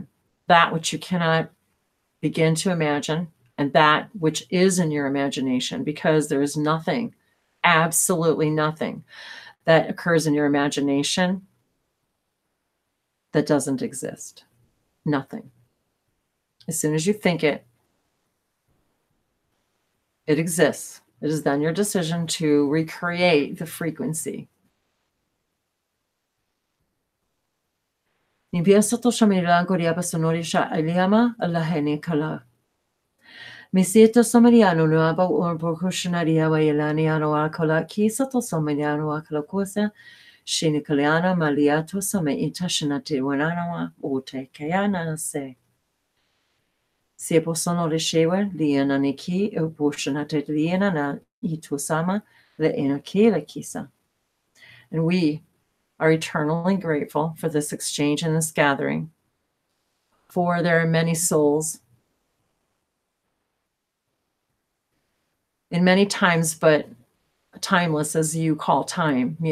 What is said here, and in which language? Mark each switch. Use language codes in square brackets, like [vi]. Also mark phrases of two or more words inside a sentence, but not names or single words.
[en] That which you cannot begin to imagine, and that which is in your imagination, because there is nothing, absolutely nothing, that occurs in your imagination that doesn't exist. Nothing. As soon as you think it, it exists. It is then your decision to recreate the frequency. Misieto somaliano nuaba or Bokushonaria Wailaniano Akola, Kisato somaliano Akalakosa, Shinikaliana Maliato Sama Itashanati Wananawa, Ote Kayana se. Sepo sono riscewe, liana niki, e Boshonate liana na Itusama, the Enakela Kisa. And we are eternally grateful for this exchange and this gathering, for there are many souls in many times, but timeless as you call time.